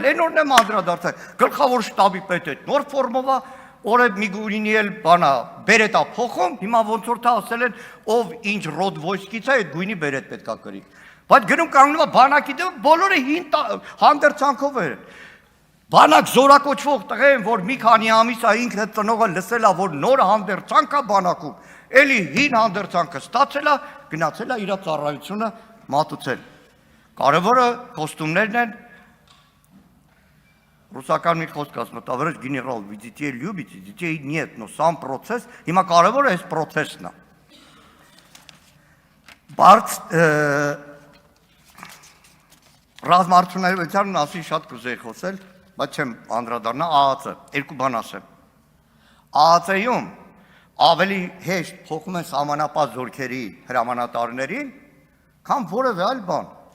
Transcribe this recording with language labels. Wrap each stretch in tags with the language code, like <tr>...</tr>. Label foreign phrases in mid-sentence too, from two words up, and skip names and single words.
<hy>այն օրն եմ անդրադարձել, գլխավոր շտաբի պետը նոր ֆորմով է, օրը Միգուրինի էլ բանա բերետ է փոխում, հիմա ոնց որ թե ասել են, ով ինչ ռոդ ոյսկից է, այդ գույնի բերետ պետք է կրի։ Բայց գնում կանգնում է բանակի դեմ, բոլորը հին հանդերձանքով են։ Բանակ զորակոչվող տղեն, որ մի քանի ամիս է ինքը ծնողը լսել է, որ նոր հանդերձանք է բանակում, էլի հին հանդերձանքը ստացել է, գնացել է իր ծառայությունը մատուցել։ Կարևորը կոստումներն են, ռուսական մի խոսք ասում,</hy> <ru>товарищ генерал, вы детей любите, детей нет, но сам процесс,</ru> <hy>հիմա կարևորը այս պրոցեսն է։ Բայց ռազմարտությունների մասին շատ կուզեի խոսել, բայց չեմ անդրադառնա ԱԱՑ-ը, երկու բան ասեմ։ ԱԱՑ-ում ավելի հեշտ փոխում են սահմանապահ զորքերի հրամանատարներին, քան որևէ այլ բան։</hy>